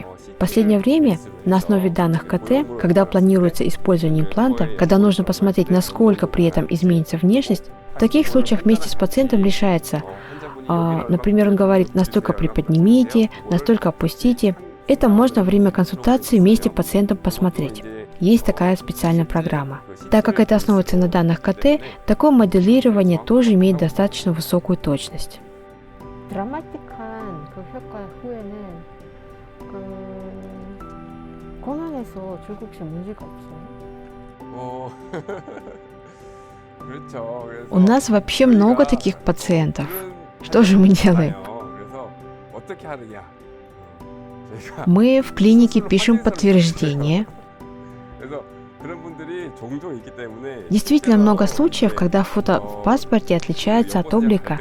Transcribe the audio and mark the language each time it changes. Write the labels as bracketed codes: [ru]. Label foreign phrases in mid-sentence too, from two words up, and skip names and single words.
[ru] В последнее время на основе данных КТ, когда планируется использование импланта, когда нужно посмотреть, насколько при этом изменится внешность, в таких случаях вместе с пациентом решается, например, он говорит, настолько приподнимите, настолько опустите. Это можно во время консультации вместе с пациентом посмотреть. Есть такая специальная программа. Так как это основывается на данных КТ, такое моделирование тоже имеет достаточно высокую точность. [ko] 드라마틱한 그 효과 후에는 공항에서 출국 시 문제가 없어요? [ru] У нас вообще много таких пациентов. Что же мы делаем? Мы в клинике пишем подтверждение. Действительно много случаев, когда фото в паспорте отличается от облика.